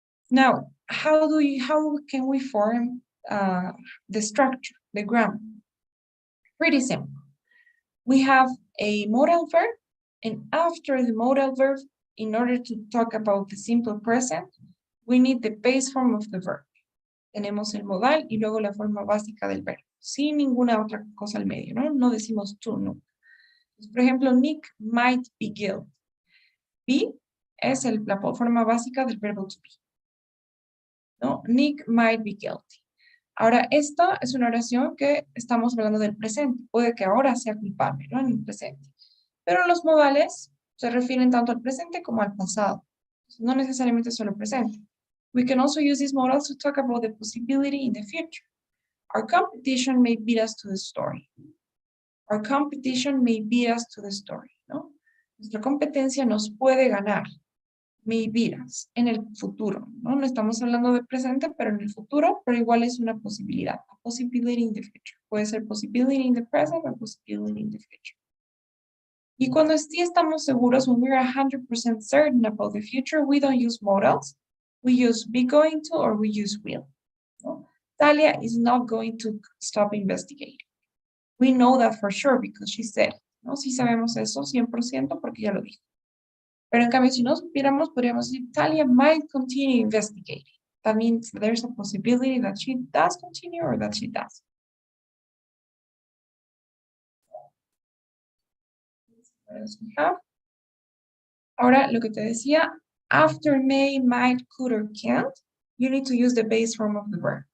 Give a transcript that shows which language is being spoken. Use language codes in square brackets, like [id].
[en] Now, how can we form the structure, the grammar? Pretty simple. We have a modal verb, and after the modal verb, in order to talk about the simple present, we need the base form of the verb. [es] Tenemos el modal y luego la forma básica del verbo, sin ninguna otra cosa al medio, ¿no? No decimos tú, no. Por ejemplo, [en] Nick might be guilty. [es] Be es la forma básica del verbo to be. ¿No? [en] Nick might be guilty. [es] Ahora, esta es una oración que estamos hablando del presente. Puede que ahora sea culpable, ¿no? En el presente. Pero los modales se refieren tanto al presente como al pasado. No necesariamente solo presente. [en] We can also use these modals to talk about the possibility in the future. Our competition may beat us to the story. Our competition may beat us to the story, ¿no? [es] Nuestra competencia nos puede ganar. [en] May beat us [es] en el futuro, ¿no? No estamos hablando de presente, pero en el futuro, pero igual es una posibilidad. [en] A possibility in the future. [es] Puede ser [en] possibility in the present or possibility in the future. [es] Y cuando sí estamos seguros, [en] when we're 100% certain about the future, we don't use modals. We use be going to or we use will. ¿No? Talia is not going to stop investigating. We know that for sure because she said it, ¿no? [es] Sí sabemos eso 100% porque ya lo dijo. Pero en cambio, si no supiéramos, podríamos decir, [en] Talia might continue investigating. That means there's a possibility that she does continue or that she does. What else we have? [es] Ahora, lo que te decía, [en] after may, might, could, or can't, you need to use the base form of the verb.